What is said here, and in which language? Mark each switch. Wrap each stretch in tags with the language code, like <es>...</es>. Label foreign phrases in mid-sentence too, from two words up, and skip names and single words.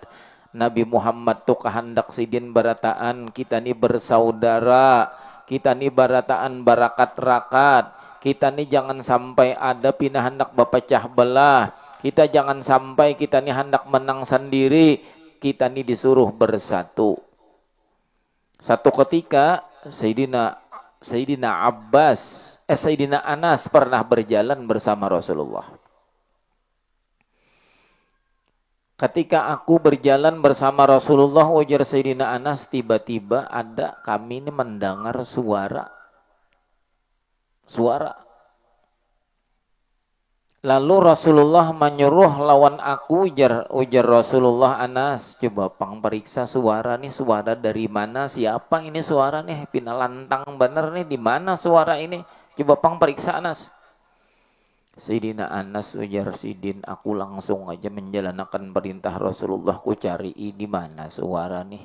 <bjn>Nabi Muhammad tuh kehendak sidin barataan kita ni bersaudara, kita ni barataan barakat rakat, kita ni jangan sampai ada pindah hendak berpecah belah, kita jangan sampai kita ni hendak menang sendiri, kita ni disuruh bersatu.</bjn> <id>Satu ketika Sayyidina Anas pernah berjalan bersama Rasulullah. Ketika aku berjalan bersama Rasulullah, ujar Sayyidina Anas, tiba-tiba ada kami ini mendengar suara.</id> <bjn>Lalu Rasulullah menyuruh lawan aku, ujar Rasulullah, Anas, coba pang periksa suara nih, suara dari mana, siapa ini suara nih, pinalantang bener nih, di mana suara ini, coba pang periksa Anas. Sayyidina Anas ujar sidin, aku langsung aja menjalankan perintah Rasulullah, ku cari di mana suara nih.</bjn>